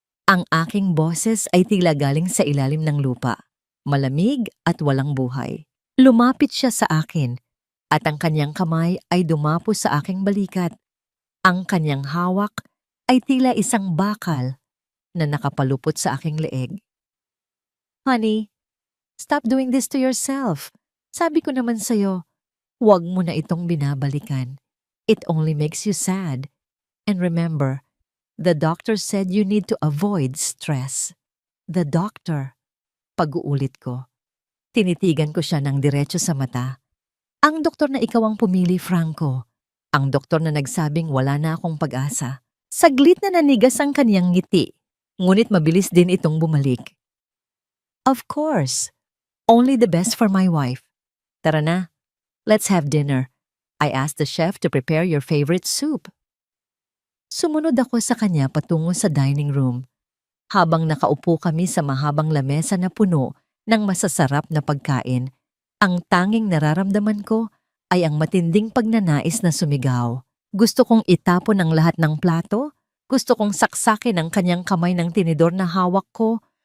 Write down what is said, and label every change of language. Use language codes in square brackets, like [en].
[tl] Ang aking boses ay tila galing sa ilalim ng lupa, malamig at walang buhay. Lumapit siya sa akin at ang kanyang kamay ay dumapo sa aking balikat. Ang kanyang hawak ay tila isang bakal na nakapalupot sa aking leeg. [en] Honey, stop doing this to yourself. [tl] Sabi ko naman sa'yo, huwag mo na itong binabalikan. [en] It only makes you sad. And remember, the doctor said you need to avoid stress. The doctor. [tl] Pag-uulit ko. Tinitigan ko siya ng diretso sa mata. Ang doktor na ikaw ang pumili, Franco. Ang doktor na nagsabing wala na akong pag-asa. Saglit na nanigas ang kaniyang ngiti. Ngunit mabilis din itong bumalik. [en] Of course. Only the best for my wife. [tl] Tara na. [en] Let's have dinner. I asked the chef to prepare your favorite soup. [tl] Sumunod ako sa kanya patungo sa dining room. Habang nakaupo kami sa mahabang lamesa na puno ng masasarap na pagkain, ang tanging nararamdaman ko ay ang matinding pagnanais na sumigaw. Gusto kong itapon ang lahat ng plato. Gusto kong saksakin ang kanyang kamay ng tinidor na hawak ko.